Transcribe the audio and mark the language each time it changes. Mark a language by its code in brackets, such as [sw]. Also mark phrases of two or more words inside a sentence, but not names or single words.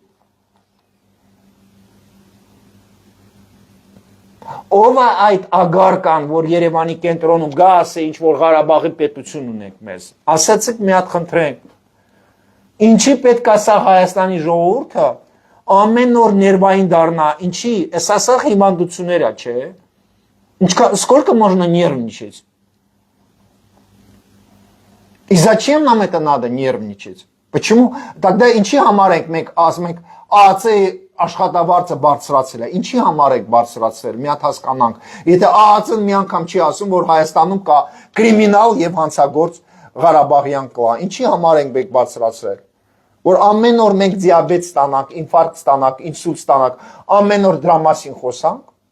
[hy] Ով է այդ ագարկան, որ Երևանի կենտրոնում գա ասի, ինչ-որ Ղարաբաղի պետություն ունենք մեզ։ Ասացեք մի հատ խնդրենք։ Ինչի պետք է սա Հայաստանի ժողովուրդը ամեն օր ներվային դառնա, ինչի, ասա հիմանդություններ է, չէ։ [ru] Сколько можно нервничать? И зачем нам это надо нервничать? Почему? [hy] Тогда ինչի համար ենք մենք ասում ենք, ԱԱՑ-ի աշխատավարձը բարձրացել է։ Ինչի համար եք բարձրացրել։ Մի հատ հասկանանք։ Եթե ԱԱՑ-ն մի անգամ չի ասում, որ Հայաստանում կա կրիմինալ եւ հանցագործ Ղարաբաղյան կլա, ինչի համար ենք մենք բարձրացրել։ Որ ամեն օր մենք դիաբետ ստանանք, ինֆարկտ ստանանք, ինսուլտ ստանանք, ամեն օր դրա մասին խոսանք։